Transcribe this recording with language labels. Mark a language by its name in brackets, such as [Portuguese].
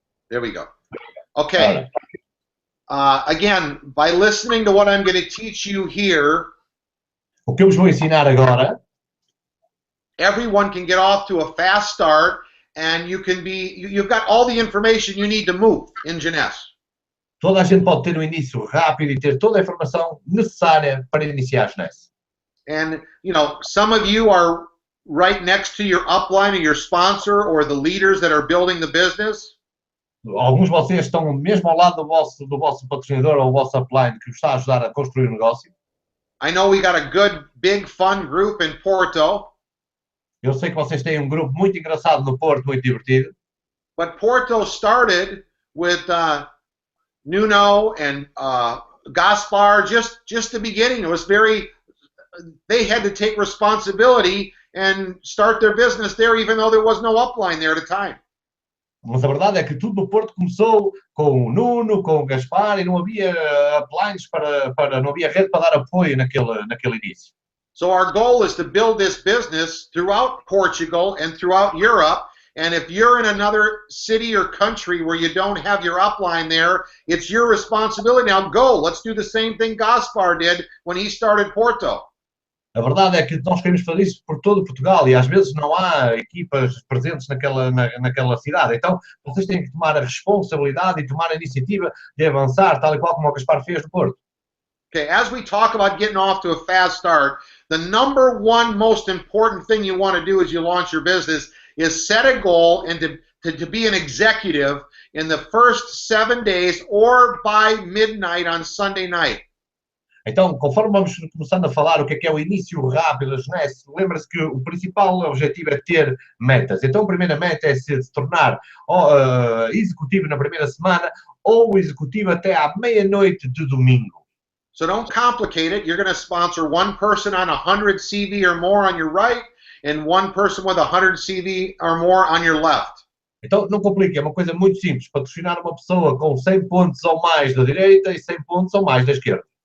[English] There we go. Okay. Again, by listening to what I'm going to teach you here, [Portuguese] o que eu vos vou ensinar agora, [English] everyone can get off to a fast start, and you've got all the information you need to move in Jeunesse. [Portuguese] Toda a gente pode ter um início rápido e ter toda a informação necessária para iniciar a Jeunesse. [English] And, some of you are right next to your upline or your sponsor or the leaders that are building the business. [Portuguese] Alguns de vocês estão mesmo ao lado do vosso patrocinador ou do vosso upline que vos está a ajudar a construir o negócio. [English] I know we got a good, big, fun group in Porto. [Portuguese] Eu sei que vocês têm um grupo muito engraçado no Porto, muito divertido. [English] But Porto started with Nuno and Gaspar, just the beginning. It was they had to take responsibility and start their business there, even though there was no upline there at the time. [Portuguese] Mas a verdade é que tudo no Porto começou com o Nuno, com o Gaspar, e não havia uplines não havia rede para dar apoio naquele início. [English] So our goal is to build this business throughout Portugal and throughout Europe. And if you're in another city or country where you don't have your upline there, it's your responsibility. Now go. Let's do the same thing Gaspar did when he started Porto. [Portuguese] A verdade é que nós queremos fazer isso por todo Portugal e às vezes não há equipas presentes naquela cidade. Então, vocês têm que tomar a responsabilidade e tomar a iniciativa de avançar, tal e qual como o Gaspar fez no Porto. [English] Okay, as we talk about getting off to a fast start, the number one most important thing you want to do as you launch your business is set a goal and to be an executive in the first 7 days or by midnight on Sunday night. [Portuguese] Então, conforme vamos começando a falar o que é o início rápido da Jeunesse, lembra-se que o principal objetivo é ter metas. Então, a primeira meta é se tornar executivo na primeira semana ou executivo até à meia-noite de domingo. [English] So don't complicate it. You're going to sponsor one person on 100 CV or more on your right and one person with 100 CV or more on your left. [Portuguese] Então, não complique, é uma coisa muito simples. Patrocinar uma pessoa com 100 pontos ou mais da direita e 100 pontos ou mais da esquerda.